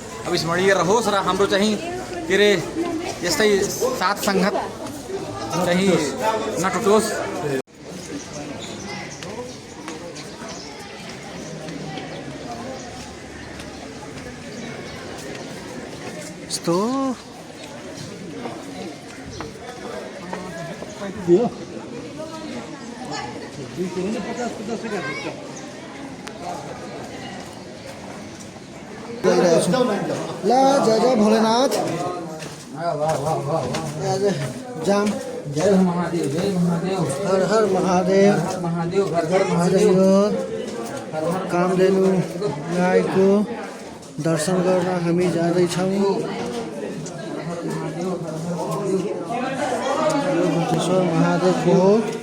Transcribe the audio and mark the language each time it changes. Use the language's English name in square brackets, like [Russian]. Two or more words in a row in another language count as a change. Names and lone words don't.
[Nepali] अविस्मरणीय रहोस् र हाम्रो चाहिँ के अरे यस्तै साथ सङ्गत चाहिँ नटुटोस्। यस्तो ला जय जय भोलेनाथ जाम जय महादेव, जय महादेव, हर हर महादेव महादेव, घर घर महादेव कामधेनु गाईको दर्शन गर्न हामी जाँदैछौँ। यो गुप्तेश्वर महादेवको हो।